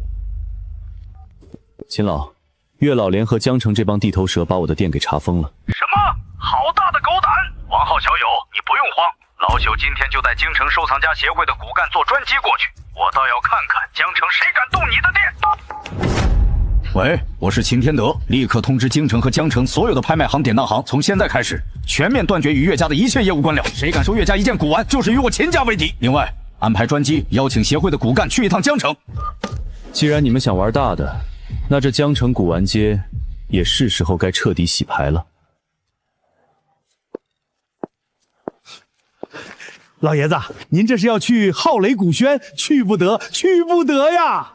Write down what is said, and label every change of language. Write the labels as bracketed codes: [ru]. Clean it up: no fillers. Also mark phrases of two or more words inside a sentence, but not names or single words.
[zh] 秦老，月老聯合江城這幫地頭蛇把我的店給查封了。什麼？好大的狗膽！王浩小友，你不用慌，老朽今天就帶京城收藏家協會的骨幹做專機過去，我倒要看看江城誰敢動你的店。喂，我是秦天德，立刻通知京城和江城所有的拍賣行、典當行，從現在開始全面斷絕與岳家的一切業務官僚，誰敢收岳家一件古玩，就是與我秦家為敵。另外，安排專機邀請協會的骨幹去一趟江城。既然你們想玩大的，那這江城古玩街也是時候該徹底洗牌了。老爺子，您這是要去浩雷古軒？去不得，去不得呀！